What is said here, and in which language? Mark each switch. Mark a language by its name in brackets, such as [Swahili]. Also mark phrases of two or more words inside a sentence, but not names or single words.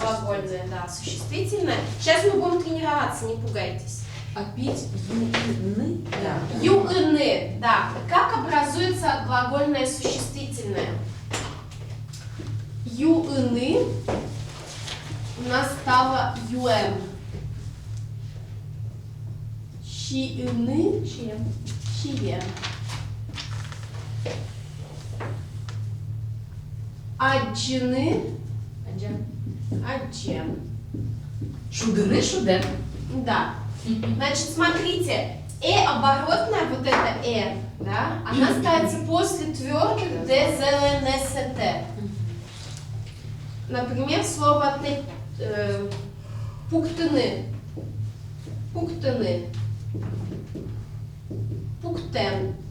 [Russian] глагольное, да, существительное. Сейчас мы будем тренироваться, не пугайтесь. А пить юны? Да. Юны, да. Как образуется глагольное существительное? Юны у нас стало юэм. [Udmurt] Чиыны, чем? Чием. Аджины, аджем. Шудыны, шудем. [Russian] Да. Значит, смотрите, оборотная, вот это да, она ставится после твердых д, з, л, н, с, т. Например, слово пуктыны. [Udmurt] Пуктыны. Пуктен.